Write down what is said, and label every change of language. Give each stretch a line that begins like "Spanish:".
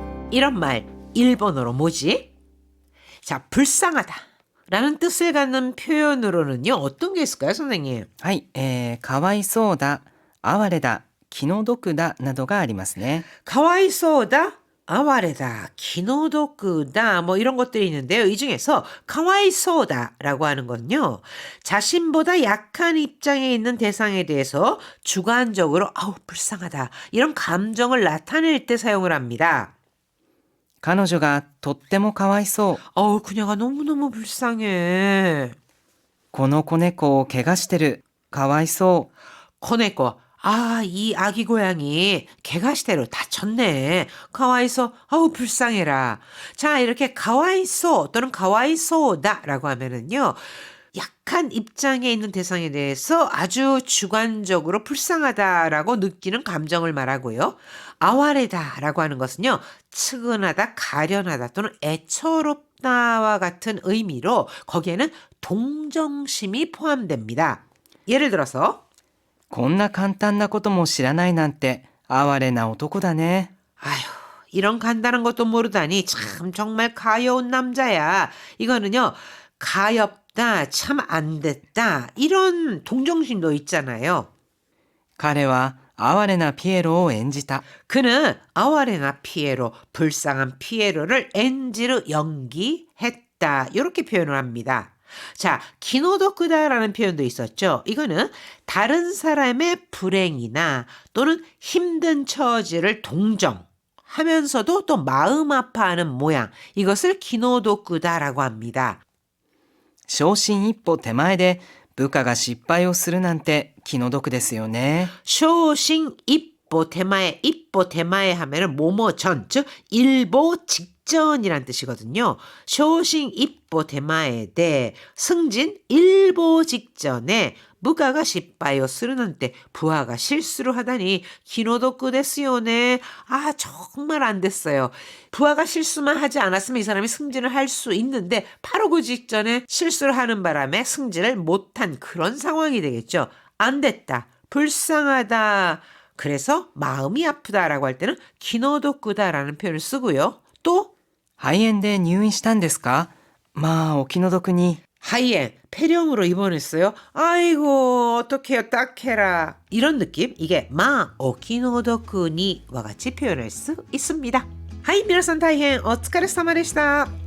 Korean: 이런 말 일본어로 뭐지? 자, 불쌍하다 라는 뜻을 갖는 표현으로는요. 어떤 게 있을까요, 선생님?
Japanese: はい、かわいそうだ、哀れだ、気の毒だなどがありますね。
Korean: 가와이소다, 아와레다, 기노도크다 뭐 이런 것들이 있는데요. 이 중에서 가와이소다라고 하는 건요. 자신보다 약한 입장에 있는 대상에 대해서 주관적으로 아우 불쌍하다 이런 감정을 나타낼 때 사용을 합니다.
Japanese: 彼女がとってもかわいそう。
Korean: 어우 그녀가 너무너무 불쌍해.
Japanese: この子猫を怪我してる。かわいそう。
Korean: 코네코 아, 이 아기 고양이 개가시대로 다쳤네. 가와이소, 아우 불쌍해라. 자, 이렇게 가와이소 또는 가와이소다라고 하면은요. 약한 입장에 있는 대상에 대해서 아주 주관적으로 불쌍하다라고 느끼는 감정을 말하고요. 아와레다라고 하는 것은요. 측은하다, 가련하다 또는 애처롭다와 같은 의미로 거기에는 동정심이 포함됩니다. 예를 들어서
Japanese: こんな簡単なことも知らないなんて哀れな男だね。
Korean: 아휴, 이런 간단한 것도 모르다니 참 정말 가여운 남자야. 이거는요. 가엽다, 참 안 됐다. 이런 동정심도 있잖아요.
Japanese: 彼は哀れなピエロを演じた。
Korean: 그는 아와레나 피에로, 불쌍한 피에로를 엔지로 연기했다. 이렇게 표현을 합니다. 자, 기노도크다라는 표현도 있었죠. 이거는 다른 사람의 불행이나 또는 힘든 처지를 동정하면서도 또 마음 아파하는 모양. 이것을 기노도크다라고 합니다.
Japanese: 昇進一歩手前で部下が失敗をするなんて気の毒ですよね。
Korean: 쇼싱 입보 대마에 하면은 뭐뭐 전, 즉 일보 직전이란 뜻이거든요. 쇼싱 입보 대마에 대 승진 일보 직전에 부하가失敗を 쓰는데 부하가 실수를 하다니 기노도크 데스요네. 아 정말 안 됐어요. 부하가 실수만 하지 않았으면 이 사람이 승진을 할 수 있는데 바로 그 직전에 실수를 하는 바람에 승진을 못한 그런 상황이 되겠죠. 안 됐다. 불쌍하다. 그래서 마음이 아프다라고 할 때는 기노도크다라는 표현을 쓰고요. 또
Japanese: 肺炎で入院したんですか？まあお気の毒に。
Korean: 하이엔 폐렴으로 입원했어요. 아이고 어떡해요 딱해라. 이런 느낌 이게 마 오키노도쿠니와 같이 표현할 수 있습니다. 하이,
Japanese: 皆さん大変お疲れ様でした。